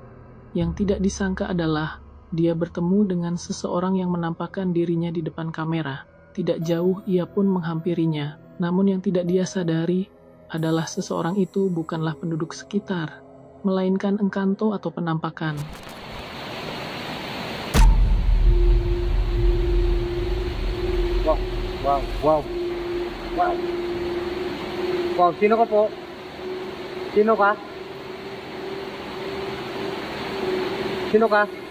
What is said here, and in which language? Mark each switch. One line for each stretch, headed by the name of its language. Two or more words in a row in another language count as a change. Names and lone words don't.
Indonesian: Yang tidak disangka adalah dia bertemu dengan seseorang yang menampakkan dirinya di depan kamera. Tidak jauh ia pun menghampirinya, namun yang tidak dia sadari adalah seseorang itu bukanlah penduduk sekitar, melainkan engkanto atau penampakan.
Filipino: Wow, sino ka po? Sino ka? Sino ka?